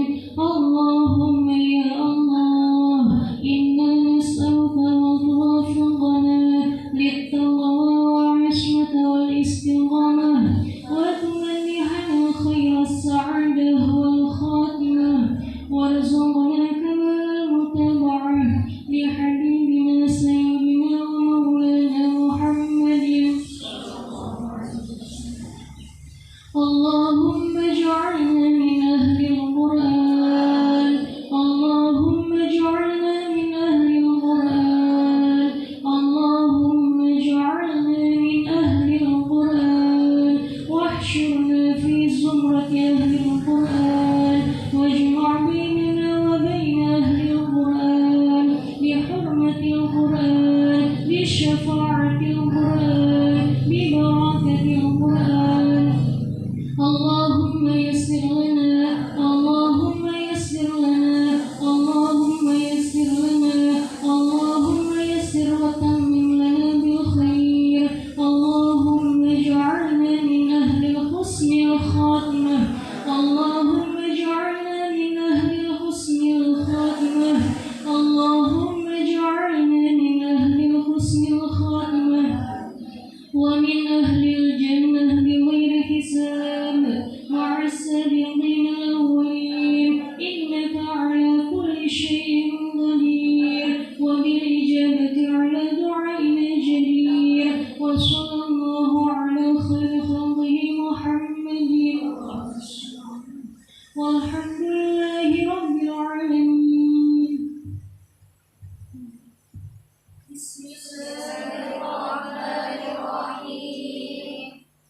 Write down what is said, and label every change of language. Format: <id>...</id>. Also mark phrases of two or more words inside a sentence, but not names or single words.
<ar>اللهم يا الله إنا نسألك وتوفقنا للتقوى والعصمة والاستقامة وتمنحنا خير السعادة والخاتمة وارزقنا كمال المتابعة لحبيبنا سيدنا ومولانا محمد. اللهم اجعلنا من أهل القرآن. اللهم اجعلنا من أهل القرآن. اللهم اجعلنا من أهل القرآن واحشرنا في زمرة أهل القرآن واجمع بيننا وبين أهل القرآن بحرمة القرآن بشفاعة القرآن ببركة القرآن. اللهم يسر لنا، اللهم يسر لنا، اللهم يسر لنا، اللهم يسر وتمم لنا بالخير. اللهم اجعلنا من أهل حسن الخاتمة. اللهم اجعلنا من أهل حسن الخاتمة. اللهم اجعلنا من أهل حسن الخاتمة ومن أهل الجنة بغير حساب مع السابقين الأولين. إنك على كل شيء قدير وبالإجابة على دعائنا جدير. وصلى الله على خير خلقه محمد والحمد لله رب العالمين. بسم الله الرحمن الرحيم.</ar>